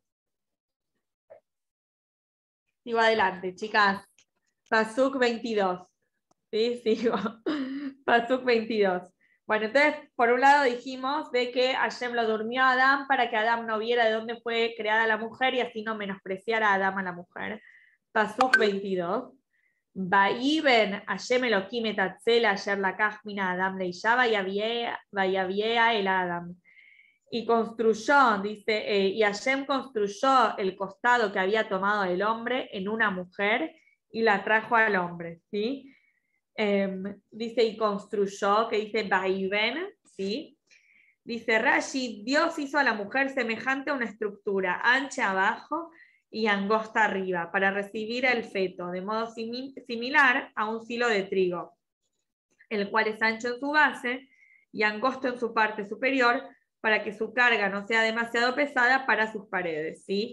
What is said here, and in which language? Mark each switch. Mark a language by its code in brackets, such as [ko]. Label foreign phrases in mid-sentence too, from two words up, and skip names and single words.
[es] Sigo adelante, chicas. Pasuk 22. ¿Sí? Sigo. Pasuk 22. Bueno, entonces, por un lado dijimos de que Hashem lo durmió a Adán para que Adán no viera de dónde fue creada la mujer y así no menospreciara a Adán a la mujer. Pasuk 22. [he] ויבן השם אלהים את הצלע אשר לקח מן האדם לאשה ויביאה אל האדם. [es] Y construyó, dice, y Hashem construyó el costado que había tomado el hombre en una mujer y la trajo al hombre, ¿sí? Dice, y construyó, que dice Vaiben, ¿sí? Dice Rashi, Dios hizo a la mujer semejante a una estructura, ancha abajo y angosta arriba, para recibir el feto, de modo similar a un silo de trigo, el cual es ancho en su base y angosto en su parte superior, para que su carga no sea demasiado pesada para sus paredes, ¿sí?